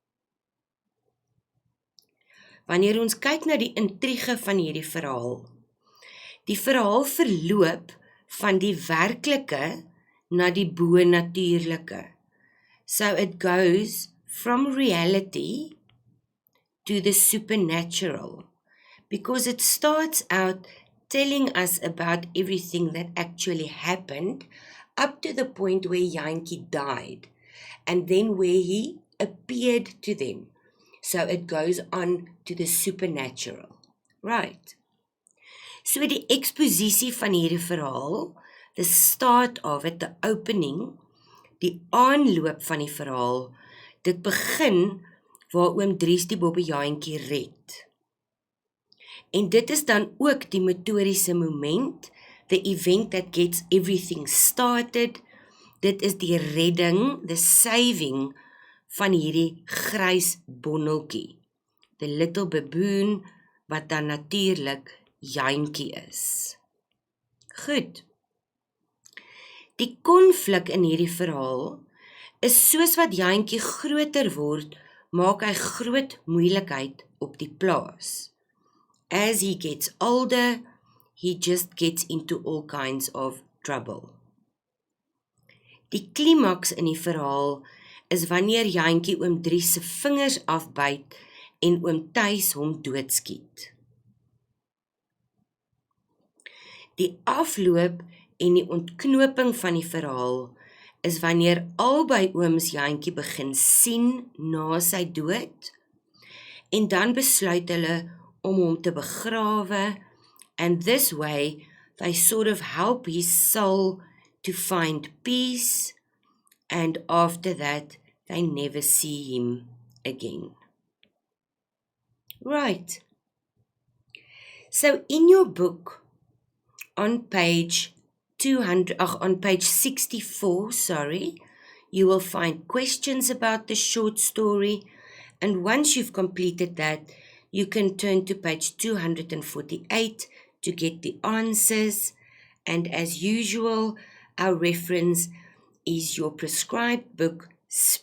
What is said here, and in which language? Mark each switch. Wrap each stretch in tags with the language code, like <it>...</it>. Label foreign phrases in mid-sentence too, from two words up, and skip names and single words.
<af>Wanneer ons kyk na die intrige van hierdie verhaal, die verhaal verloop van die werklike na die bonatuurlike.</af> <en>So it goes from reality to the supernatural, because it starts out telling us about everything that actually happened up to the point where Jantjie died, and then where he appeared to them. So it goes on to the supernatural. Right. So</en> <af>die exposisie van hierdie verhaal,</af> <en>the start of it, the opening,</en> <af>die aanloop van die verhaal, dit begin waar Oom Dries die bobbejaantjie red. En dit is dan ook die motoriese moment,</af> <en>the event that gets everything started.</en> <af>Dit is die redding,</af> <en>the saving</en> <af>van hierdie grys bonneltjie.</af> <en>The little baboon,</en> <af>wat dan natuurlik Jantjie is. Goed. Die konflik in hierdie verhaal is soos wat Jantjie groter word, maak hy groot moeilikheid op die plaas.</af> <en>As he gets older, he just gets into all kinds of trouble.</en> <af>Die klimaks in die verhaal is wanneer Jantjie Oom Dries se vingers afbyt en Oom Thys hom doodskiet. Die afloop en die ontknoping van die verhaal is wanneer albei ooms Jantjie begin sien na sy dood, en dan besluit hulle om hom te begrawe,</af> <en>and this way they sort of help his soul to find peace, and after that they never see him again. Right. So in your book, on page 64, you will find questions about the short story, and once you've completed that, you can turn to page 248 to get the answers, and as usual, our reference is your prescribed book, Speelbeelde.</en>